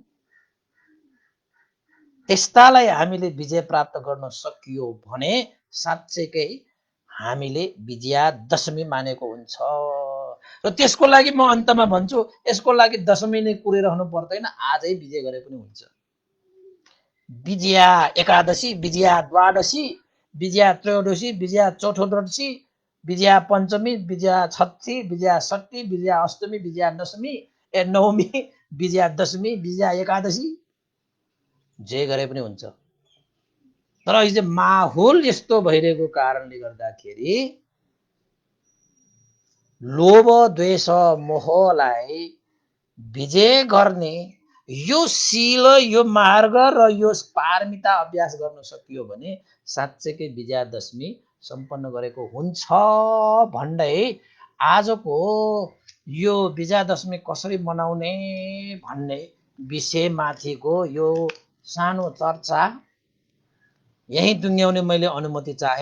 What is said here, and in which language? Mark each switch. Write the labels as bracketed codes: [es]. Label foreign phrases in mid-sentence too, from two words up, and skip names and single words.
[ne] त्यस्तालाई हामीले विजय प्राप्त गर्न सकियो भने साँच्चैकै हामीले विजयादशमी मानेको हुन्छ। र त्यसको लागि म अन्तमा भन्छु, यसको लागि दशमी नै कुरिरहनु पर्दैन, आजै विजय गरे पनि हुन्छ। विजया एकादशी, विजया द्वादशी, विजया त्रयोदशी, विजया चौथोदशी, विजया पञ्चमी, विजया छठी, विजया षष्ठी, विजया अष्टमी, विजया दशमी नवमी, विजया दशमी, विजया एकादशी, जे गरे पनि हुन्छ। तर अहिले माहौल यस्तो भइरहेको कारणले गर्दाखेरि लोभ द्वेष मोहलाई विजय गर्ने यो शील, यो मार्ग र यो पारमिता अभ्यास गर्न सकियो भने साँच्चैकै विजयादशमी सम्पन्न गरेको हुन्छ भन्दै आजको यो विजयादशमी कसरी मनाउने भन्ने विषयमाथिको यो सानो चर्चा यही टुङ्ग्याउने मैले अनुमति चाहे।